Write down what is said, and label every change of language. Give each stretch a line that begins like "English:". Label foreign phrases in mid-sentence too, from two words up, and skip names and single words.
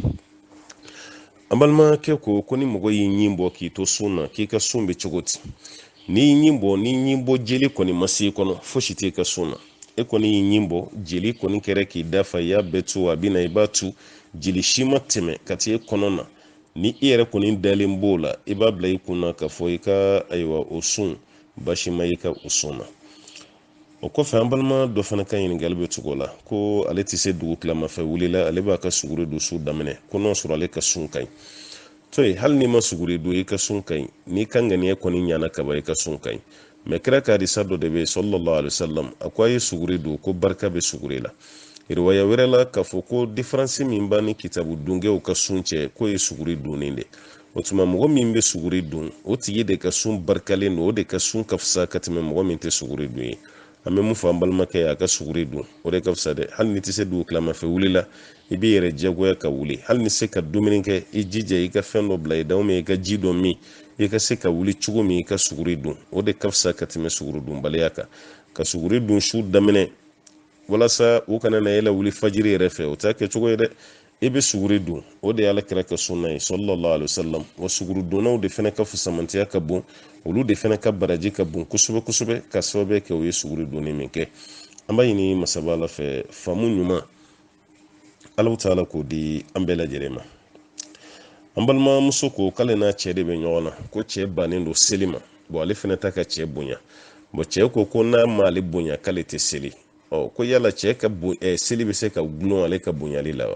Bambara: an balimakɛ ko ni mɔgɔ y'i ɲin bɔ k'i to sun na k'i ka sun bɛ cogo di n'i ɲin bɔ jeli kɔni ma se kɔnɔ fosi t'i ka sun na e kɔni y'i ɲin bɔ jeli kɔni kɛra k'i dafa i y'a bɛɛ tu a bɛ na i b'a tu jeli si ma tɛmɛ ka t'e kɔnɔ na ni i yɛrɛ kɔni dalen b'o la i b'a bila i kunna ka fɔ i ka ayiwa o sun baasi ma i ka o sun na o kɔfɛ an balima dɔ fana ka ɲininkali bɛ cogo la ko ale tɛ se dugu tilamafɛ wulila ale b'a ka suguri don su daminɛ ko n'o sɔrɔ ale ka sun ka ɲi to ye hali n'i ma suguri don i ka sun ka ɲi n'i ka ŋaniya kɔni ɲana kaba i ka sun ka ɲi mɛ kira ka hadisa dɔ de bɛ
Arabic: صلى الله عليه وسلم
Bambara: a ko a ye suguri don ko barika bɛ suguri la riwaya wɛrɛ la k'a fɔ ko diferansi min b'a ni kitabu dungew ka sun cɛ k'o ye suguri donnen de o tuma mɔgɔ min bɛ suguri dun o tigi de ka sun barikalen don o de ka sun ka fisa ka tɛmɛ mɔgɔ min tɛ suguri dun ye an bɛ mun fɔ an balimakɛ ye a ka suguri dun o de ka fisa dɛ hali ni tɛ se dugu tilamafɛ wuli la i b'i yɛrɛ diyagoya ka wuli hali ni se ka dumuni kɛ i jija i ka fɛn dɔ bila i da i ka ji dɔ min i ka se ka wuli cogo min i ka suguri dun o de ka fisa ka tɛmɛ suguri dunbaliya kan ka suguri dun su daminɛ walasa u kana na yɛlɛ wuli fajiri yɛrɛ fɛ o t'a kɛ cogo ye dɛ i bɛ suguri dun o de y'ala kira ka sunna ye
Arabic: صلى الله عليه وسلم
Bambara: wa suguri donnaw de fana ka fusamantiya ka bon olu de fana ka baraji ka bon kosɛbɛ kosɛbɛ ka sababu kɛ o ye suguri donni min kɛ an b'a ɲini masaba ala fɛ faamu ɲuman ala taala k'o di an bɛɛ lajɛlen ma an balimamuso ko k'ale n'a cɛ de bɛ ɲɔgɔn na ko cɛ bannen don seli ma bon ale fana ta ka cɛ bonya bon cɛ ko n'a ma ale bonya k'ale tɛ seli ko yala cɛ ka seli bɛ se ka gulon ale ka bonyali la wa